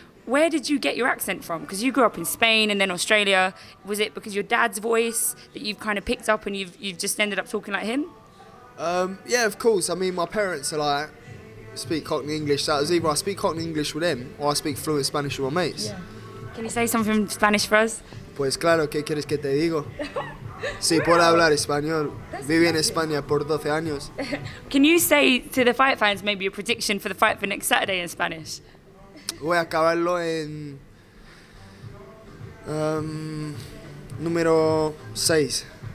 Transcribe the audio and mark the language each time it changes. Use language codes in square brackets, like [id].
[en] Where did you get your accent from? Because you grew up in Spain and then Australia. Was it because your dad's voice that you've kind of picked up and you've just ended up talking like him? Yeah, of course. I mean, my parents are like, speak Cockney English. So it was either I speak Cockney English with them or I speak fluent Spanish with my mates. Yeah. Can you say something in Spanish for us? [es] Pues claro, ¿qué quieres que te digo? Sí, puedo hablar español. Viví en España por 12 años. [en] Can you say to the fight fans maybe a prediction for the fight for next Saturday in Spanish? [es] Voy a acabarlo en número 6.